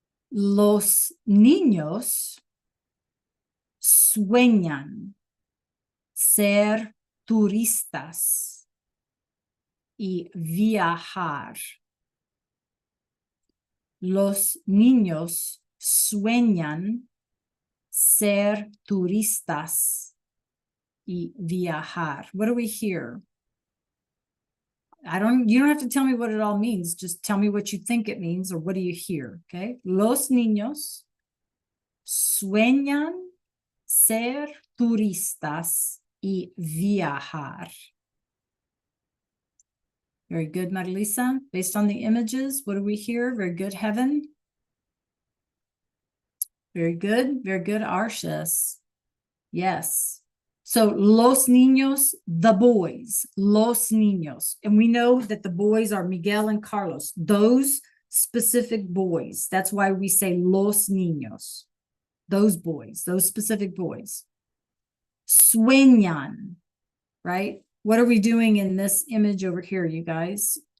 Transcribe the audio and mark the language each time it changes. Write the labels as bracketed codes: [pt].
[es] Los niños sueñan ser turistas y viajar. Los niños sueñan ser turistas y viajar. [en] What do we hear? You don't have to tell me what it all means. Just tell me what you think it means or what do you hear, okay? [es] Los niños sueñan ser turistas y viajar. [en] Very good, Marilisa. Based on the images, what do we hear? Very good, Heaven. Very good, Arshas. Yes. So, [es] los niños, [en] the boys, los niños. And we know that the boys are Miguel and Carlos, those specific boys. That's why we say [es] los niños, [en] those boys, those specific boys. Sueñan, right? What are we doing in this image over here, you guys?